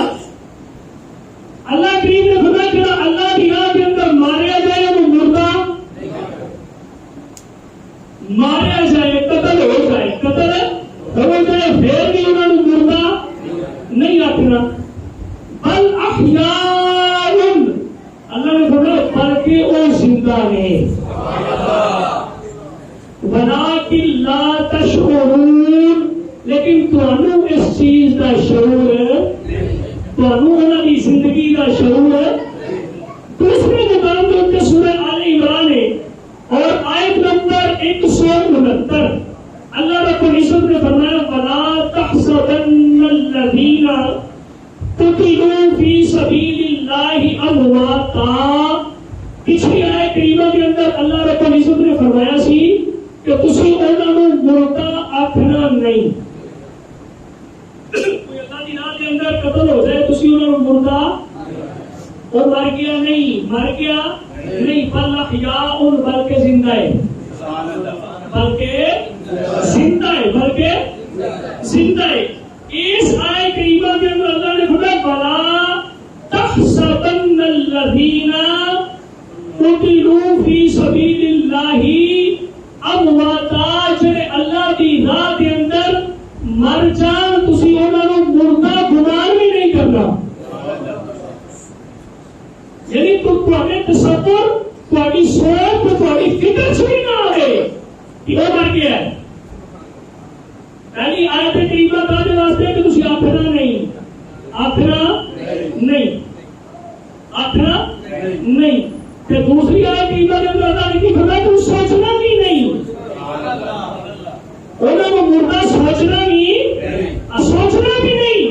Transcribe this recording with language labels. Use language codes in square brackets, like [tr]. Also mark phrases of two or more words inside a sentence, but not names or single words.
[ur] اللہ کریم نے فرمایا کہ اللہ کی راہ کے اندر ماریا جائے وہ مردہ ماریا جائے قتل ہو جائے قتل ہو جائے پھر بھی انہوں نے مردہ نہیں آکھنا. [ar] بل احیاء [pa] اللہ نے فرمایا بلکہ وہ زندہ نے [ar] ولکن لا تشعرون [pa] لیکن تانوں اس چیز کا شعور تانوں انہاں دی زندگی کا شعور. [ur] دوسرے مقام پر سورہ آل عمران ہے اور آیت نمبر 169 اللہ رب العزت نے فرمایا [ar] وَلَا تَحْسَبَنَّ الَّذِينَ قُتِلُوا فِي سَبِيلِ اللَّهِ أَمْوَاتًا. [pa] پچھلی آیت کریمہ کے اندر اللہ رب العزت نے فرمایا سی کہ تسی انہاں نوں مردہ آکھنا نہیں. کوئی اللہ دی راہ دے اندر قتل ہو جائے تسی انہاں نوں مردہ وہ مر گیا نہیں [ar] بل احیاء [pa] بلکہ زندہ ہے [ur] اس آیت کریمہ کے اندر اللہ نے فرمایا [ar] وَلَا تَحْسَبَنَّ الَّذِينَ قُتِلُوا فِي سَبِيلِ اللَّهِ أَمْوَاتًا [pa] جڑے اللہ دی راہ دے اندر مر جان تسی انہاں نوں مردہ گمان بھی نہیں کرنا. [ur] یعنی تمہیں تصور تمہاری سوچ تمہاری فکر سے بھی نہ آئے کہ وہ مر گیا ہے. [pa] پہلی آیت کریمہ کا واسطے کہ تسی آکھنا نہیں کہ دوسری آیت کریمہ کے اندر اللہ نے کی فرمایا کہ سوچنا بھی نہیں انہوں نے مردہ سوچنا بھی نہیں.